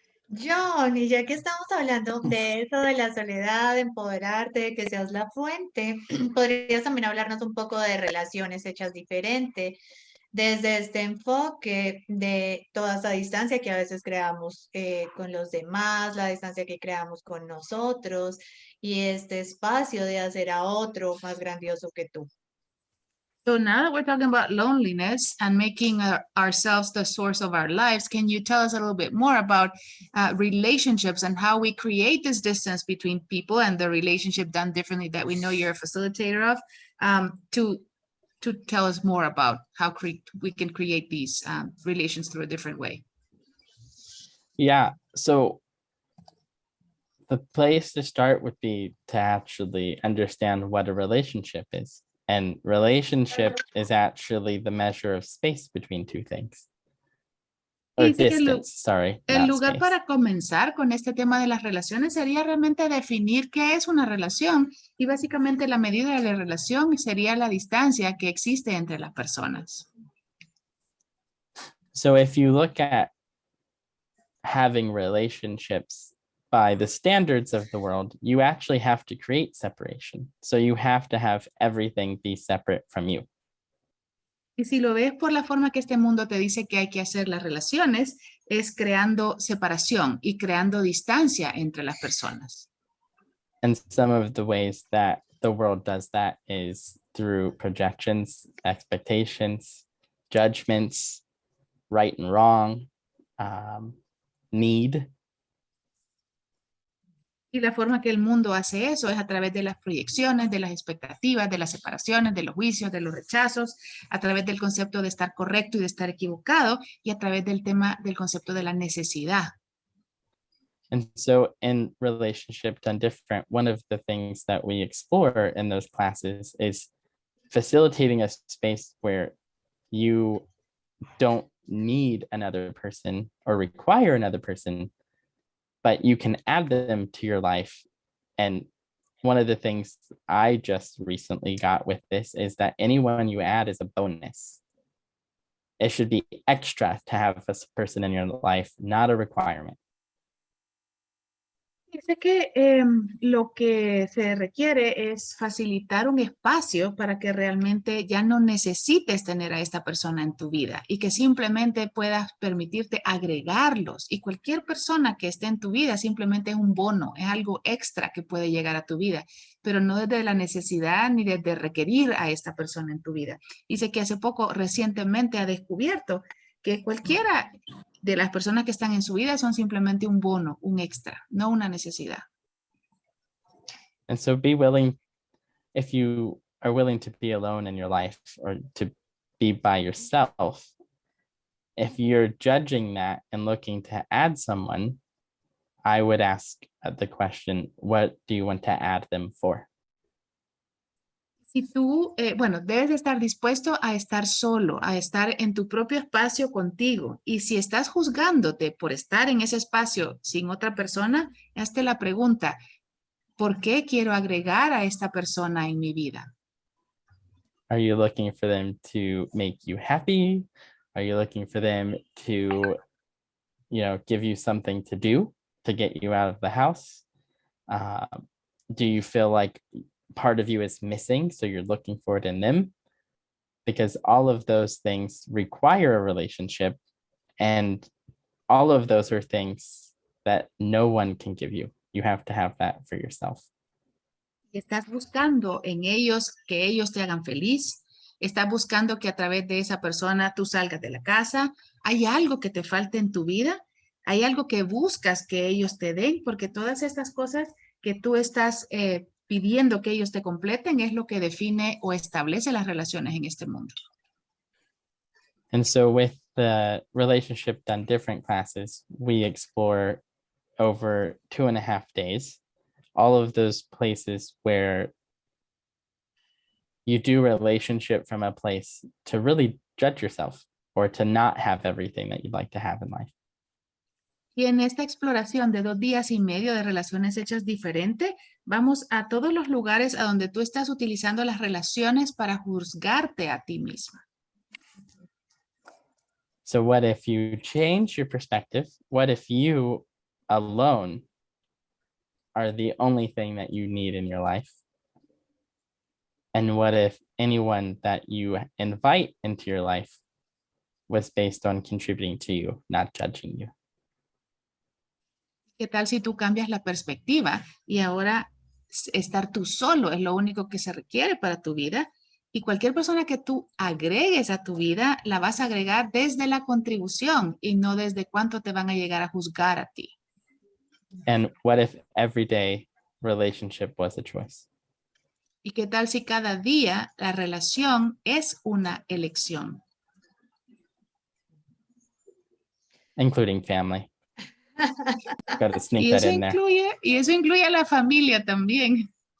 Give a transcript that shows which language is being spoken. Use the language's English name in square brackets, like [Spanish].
[Spanish] John, y ya que estamos hablando de eso, de la soledad, de empoderarte, de que seas la fuente, podrías también hablarnos un poco de relaciones hechas diferente, desde este enfoque de toda esa distancia que a veces creamos con los demás, la distancia que creamos con nosotros, y este espacio de hacer a otro más grandioso que tú. [English] So now that we're talking about loneliness and making ourselves the source of our lives, can you tell us a little bit more about relationships and how we create this distance between people and the relationship done differently that we know you're a facilitator of, to tell us more about how we can create these relations through a different way? Yeah, so the place to start would be to actually understand what a relationship is. And relationship is actually the measure of space between two things. Or [Spanish] Dice que [English] distance, sorry. [Spanish] el [English] not [Spanish] lugar [English] space. [Spanish] para comenzar con este tema de las relaciones sería realmente definir qué es una relación y básicamente la medida de la relación sería la distancia que existe entre las personas. [English] So if you look at having relationships by the standards of the world, you actually have to create separation. So you have to have everything be separate from you. [Spanish] Y si lo ves por la forma que este mundo te dice que hay que hacer las relaciones, es creando separación y creando distancia entre las personas. [English] And some of the ways that the world does that is through projections, expectations, judgments, right and wrong, need. [Spanish] Y la forma que el mundo hace eso es a través de las proyecciones, de las expectativas, de las separaciones, de los juicios, de los rechazos, a través del concepto de estar correcto y de estar equivocado, y a través del tema del concepto de la necesidad. [English] And so in Relationship Done Different, one of the things that we explore in those classes is facilitating a space where you don't need another person or require another person, but you can add them to your life. And one of the things I just recently got with this is that anyone you add is a bonus. It should be extra to have a person in your life, not a requirement. [Spanish] Dice que lo que se requiere es facilitar un espacio para que realmente ya no necesites tener a esta persona en tu vida y que simplemente puedas permitirte agregarlos. Y cualquier persona que esté en tu vida simplemente es un bono, es algo extra que puede llegar a tu vida, pero no desde la necesidad ni desde requerir a esta persona en tu vida. Dice que hace poco, recientemente ha descubierto que cualquiera de las personas que están en su vida son simplemente un bono, un extra, no una necesidad. [English] And so be willing, if you are willing to be alone in your life or to be by yourself, if you're judging that and looking to add someone, I would ask the question, what do you want to add them for? [Spanish] Si tú, bueno, debes de estar dispuesto a estar solo, a estar en tu propio espacio contigo. Y si estás juzgándote por estar en ese espacio sin otra persona, hazte la pregunta, ¿por qué quiero agregar a esta persona en mi vida? [English] Are you looking for them to make you happy? Are you looking for them to, give you something to do to get you out of the house? Do you feel like part of you is missing, so you're looking for it in them? Because all of those things require a relationship, and all of those are things that no one can give you. You have to have that for yourself. [Spanish] Estás buscando en ellos que ellos te hagan feliz. Estás buscando que a través de esa persona tú salgas de la casa. ¿Hay algo que te falte en tu vida? ¿Hay algo que buscas que ellos te den? Porque todas estas cosas que tú estás pidiendo que ellos te completen es lo que define o establece las relaciones en este mundo. [English] And so with the Relationship Done Different classes, we explore over 2.5 days, all of those places where you do relationship from a place to really judge yourself or to not have everything that you'd like to have in life. [Spanish] Y en esta exploración de 2 días y medio de relaciones hechas diferente, vamos a todos los lugares a donde tú estás utilizando las relaciones para juzgarte a ti misma. [English] So what if you change your perspective? What if you alone are the only thing that you need in your life? And what if anyone that you invite into your life was based on contributing to you, not judging you? [Spanish] ¿Qué tal si tú cambias la perspectiva y ahora estar tú solo es lo único que se requiere para tu vida? Y cualquier persona que tú agregues a tu vida, la vas a agregar desde la contribución y no desde cuánto te van a llegar a juzgar a ti. [English] And what if everyday relationship was a choice? [Spanish] ¿Y qué tal si cada día la relación es una elección? [English] Including family. Gotta sneak [Spanish] Y [English] that [Spanish] eso [English] in there. [Spanish] eso incluye a la familia también.